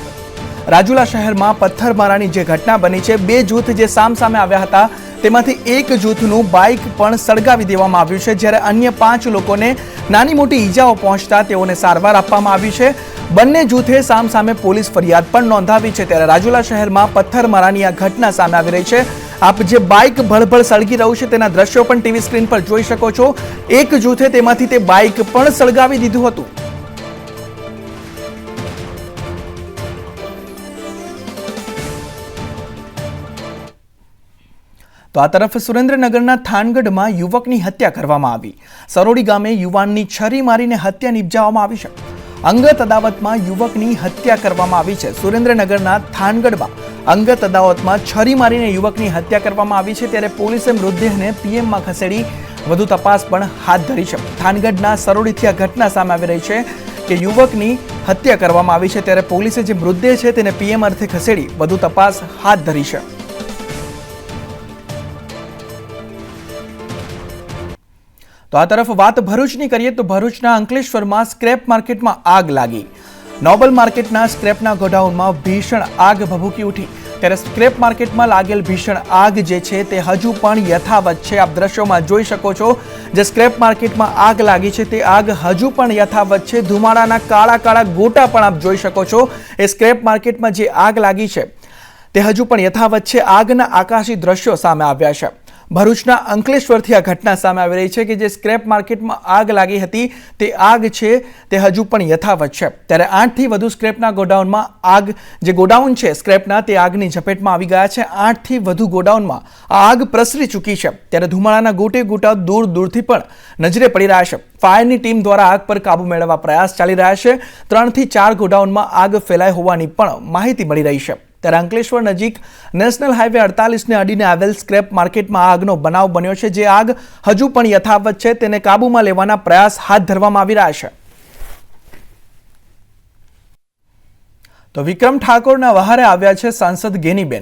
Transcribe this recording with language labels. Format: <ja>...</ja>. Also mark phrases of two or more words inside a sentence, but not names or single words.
<gu>રાજુલા શહેરમાં પથ્થરમારાની જે ઘટના બની છે, બે જૂથ જે સામસામે આવ્યા હતા તેમાંથી એક જૂથનું બાઇક પણ સળગાવી દેવામાં આવ્યું છે, જ્યારે અન્ય 5 લોકોને નાની મોટી ઈજાઓ પહોંચતા તેઓને સારવાર આપવામાં આવી છે। બંને જૂથે સામસામે પોલીસ ફરિયાદ પણ નોંધાવી છે। ત્યારે રાજુલા શહેરમાં પથ્થરમારાની આ ઘટના સામે આવી રહી છે। આપ જે બાઇક ભળભળ સળગી રહ્યું છે તેના દ્રશ્યો પણ ટીવી સ્ક્રીન પર જોઈ શકો છો। એક જૂથે તેમાંથી તે બાઇક પણ સળગાવી દીધું હતું। તો આ તરફ સુરેન્દ્રનગરના થાનગઢમાં યુવકની હત્યા કરવામાં આવી। સરોડી ગામે યુવાનની છરી મારીને હત્યા નિપજાવવામાં આવી છે। અંગત અદાવતમાં યુવકની હત્યા કરવામાં આવી છે। સુરેન્દ્રનગરના થાનગઢમાં અંગત અદાવતમાં છરી મારીને યુવકની હત્યા કરવામાં આવી છે, ત્યારે પોલીસે મૃતદેહને પીએમમાં ખસેડી વધુ તપાસ પણ હાથ ધરી છે। થાનગઢના સરોડીથી આ ઘટના સામે આવી રહી છે કે યુવકની હત્યા કરવામાં આવી છે, ત્યારે પોલીસે જે મૃતદેહ છે તેને પીએમ અર્થે ખસેડી વધુ તપાસ હાથ ધરી છે। તો આ તરફ વાત ભરૂચની કરીએ તો ભરૂચના અંકલેશ્વરમાં સ્ક્રેપ માર્કેટમાં આગ લાગી। નોબલ માર્કેટના સ્ક્રેપના ગોડાઉનમાં ભીષણ આગ ભભૂકી ઉઠી। ત્યારે સ્ક્રેપ માર્કેટમાં લાગેલ ભીષણ આગ જે છે તે હજુ પણ યથાવત છે। આપ દૃશ્યોમાં જોઈ શકો છો, જે સ્ક્રેપ માર્કેટમાં આગ લાગી છે તે આગ હજુ પણ યથાવત છે। ધુમાડાના કાળા કાળા ગોટા પણ આપ જોઈ શકો છો। એ સ્ક્રેપ માર્કેટમાં જે આગ લાગી છે તે હજુ પણ યથાવત છે। આગના આકાશી દૃશ્યો સામે આવ્યા છે। ભરૂચના અંકલેશ્વરથી આ ઘટના સામે આવી રહી છે કે જે સ્ક્રેપ માર્કેટમાં આગ લાગી હતી તે આગ છે તે હજુ પણ યથાવત છે। त्यारे 8 થી વધુ સ્ક્રેપના ગોડાઉનમાં આગ જે ગોડાઉન છે સ્ક્રેપના તે આગની ઝપેટમાં આવી ગયા છે। 8 થી વધુ ગોડાઉનમાં આગ પ્રસરી ચૂકી છે। ત્યારે ધુમાડાના ગોટે ગોટા દૂર દૂરથી પણ નજરે પડી રહ્યા છે। ફાયરની ટીમ દ્વારા આગ પર કાબૂ મેળવવા પ્રયાસ ચાલી રહ્યા છે। 3 થી 4 ગોડાઉનમાં આગ ફેલાઈ હોવાની પણ માહિતી મળી રહી છે। ત્યારે અંકલેશ્વર નજીક નેશનલ હાઈવે 48 ને અડીને આવેલ સ્ક્રેપ માર્કેટમાં આગનો બનાવ બન્યો છે, જે આગ હજુ પણ યથાવત છે, તેને કાબૂમાં લેવાના પ્રયાસ હાથ ધરવામાં આવી રહ્યા છે। તો વિક્રમ ઠાકોરના વહારે આવ્યા છે સાંસદ ગેનીબેન।</gu>